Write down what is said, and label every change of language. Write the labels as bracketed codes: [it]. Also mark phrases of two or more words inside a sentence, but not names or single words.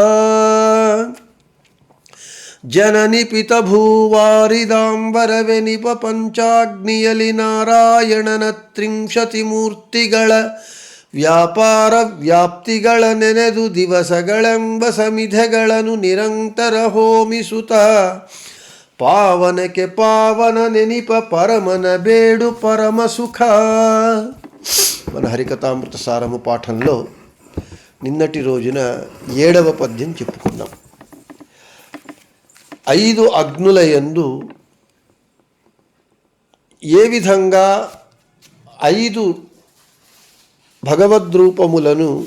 [kn] ಜನನಿ ಪಿತ ಭೂವಾರಿದಾಂಬರವೆ ನಿಪ ಪಂಚಾಗ್ನಿಯಲಿ ನಾರಾಯಣನ ತ್ರಿಂಶತಿ ಮೂರ್ತಿಗಳ ವ್ಯಾಪಾರ ವ್ಯಾಪ್ತಿಗಳ ನೆನೆದು ದಿವಸಗಳೆಂಬ ಸಮಿಧೆಗಳನ್ನು ನಿರಂತರ ಹೋಮಿಸುತ್ತ ಪಾವನಕೆ ಪಾವನ ಎನಿಪ ಪರಮನ ಬೇಡು ಪರಮ ಸುಖ. [te] మన హరికథామృత సారము పాఠంలో నిన్నటి రోజున 7వ పద్యం చెప్పుకున్నాం. 5 అగ్నుల యందు ఏ విధంగా 5 భగవద్రూపములను